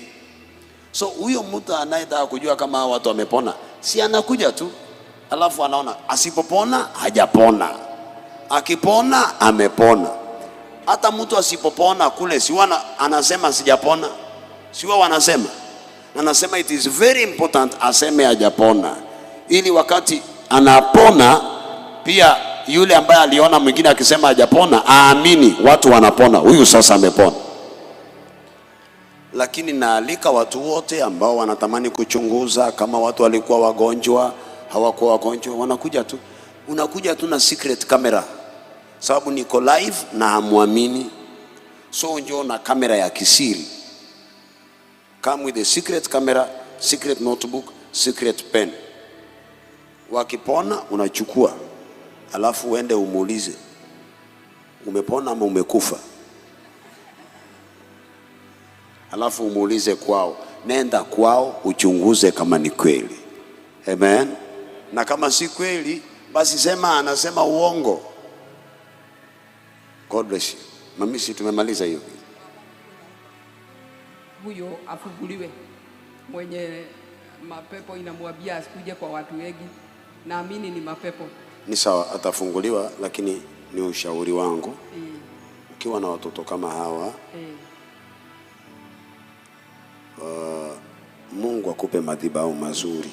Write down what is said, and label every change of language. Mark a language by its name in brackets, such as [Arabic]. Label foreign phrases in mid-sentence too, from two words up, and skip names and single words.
[Swahili] So huyo mtu anayetaka kujua kama watu wamepona, si anakuja tu, alafu anaona asipopona hajapona, akipona amepona. Hata mtu asipopona kule siwana anasema sijapona, siwa wanasema, anasema [English] it is very important [Swahili] aseme hajapona, ili wakati anapona pia yule ambaye aliona mwingine akisema hajapona aamini watu wanapona, huyu sasa amepona. Lakini naalika watu wote ambao wanatamani kuchunguza kama watu walikuwa wagonjwa, hawakuwa wagonjwa, wanakuja tu. Unakuja tu na [English] secret camera, [Swahili] sababu niko live na hamuamini. So njoo na kamera ya kisiri. [English] Come with a secret camera, secret notebook, secret pen. [Swahili] Wakipona unachukua, alafu uende umuulize, umepona ama umekufa? Alafu umuulize kwao. Nenda kwao uchunguze kama ni kweli. Amen. Na kama si kweli, basi sema anasema uongo. [English] God bless you. [Swahili] Mamisi, tumemaliza hiyo. Huyo afunguliwe. Mwenye mapepo inamwambia asikuje kwa watu wengi, naamini ni mapepo. Ni sawa, atafunguliwa, lakini ni ushauri wangu. Ukiwa na watoto kama hawa, Mungu akupe madhabahu mazuri.